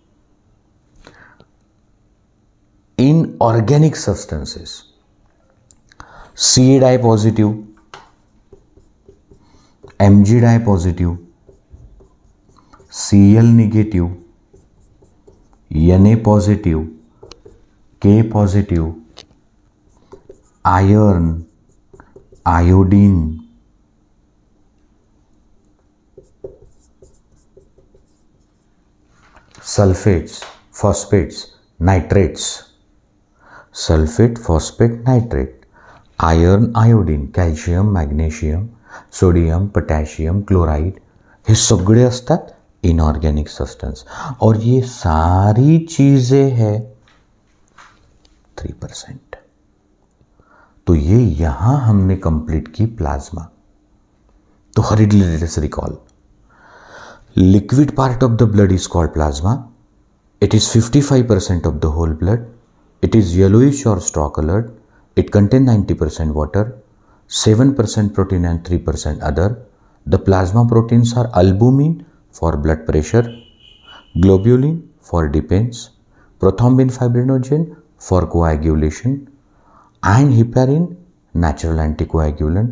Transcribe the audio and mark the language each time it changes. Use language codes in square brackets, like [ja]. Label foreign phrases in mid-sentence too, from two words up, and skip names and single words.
[en] Inorganic substances, CA positive, Mg positive, Cl negative, Na positive, K positive, iron, iodine, sulfates, phosphates, nitrates, sulfate, phosphate, nitrate, iron, iodine, calcium, magnesium, sodium, potassium, chloride, [mr] हे सगळे असतात [en] inorganic substance. [hi] और ये सारी चीज़ें हैं 3%. तो ये यहाँ हमने कंप्लीट की प्लाज्मा. [en] तो haridly let us recall. liquid part of the blood is called plasma. it is 55% of the whole blood. It is yellowish or straw colored. It contains 90% water, 7% protein and 3% other. The plasma proteins are albumin for blood pressure, globulin for defense, prothrombin fibrinogen for coagulation, and heparin natural anticoagulant.